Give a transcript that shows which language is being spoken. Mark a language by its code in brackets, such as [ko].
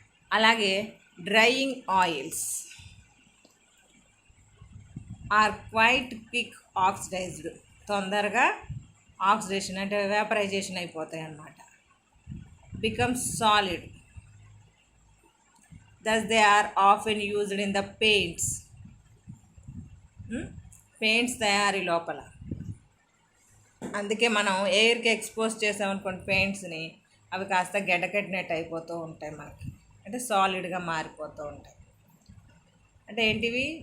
[te] అలాగే [en] drying oils are quite quick oxidized, [te] తొందరగా oxidation అంటే వేపరైజేషన్ అయిపోతాయి అన్నమాట. [en] Becomes solid. Thus they are often used in the paints. [te] Paints తయారీ లోపల. అందుకే మనం ఎయిర్కి ఎక్స్పోజ్ చేసామనుకోండి పెయింట్స్ని, అవి కాస్త గడ్డకట్టినట్టు అయిపోతూ ఉంటాయి మనకి, అంటే సాలిడ్గా మారిపోతూ ఉంటాయి. అంటే ఏంటివి?